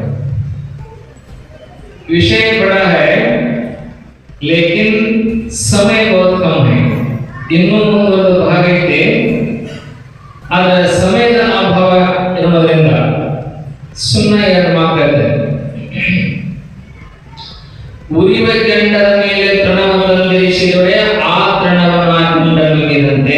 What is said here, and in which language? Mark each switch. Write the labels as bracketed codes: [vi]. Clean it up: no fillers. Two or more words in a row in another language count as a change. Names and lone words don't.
[hi] विषय बड़ा है, लेकिन समय बहुत कम है। [kn] ಇನ್ನೊಂದು ಭಾಗ ಐತೆ, ಆದರೆ ಸಮಯದ ಅಭಾವ ಇರೋದ್ರಿಂದ ಸುಮ್ಮನೆ ಎರಡು ಮಾತಾಡಿದೆ. ಉರಿವ ಕೆಂಡದ ಮೇಲೆ ತೃಣವನ್ನಿರಿಸಿದರೆ ಆ ತೃಣವನ್ನು ಹಾಕಿದಂತೆ.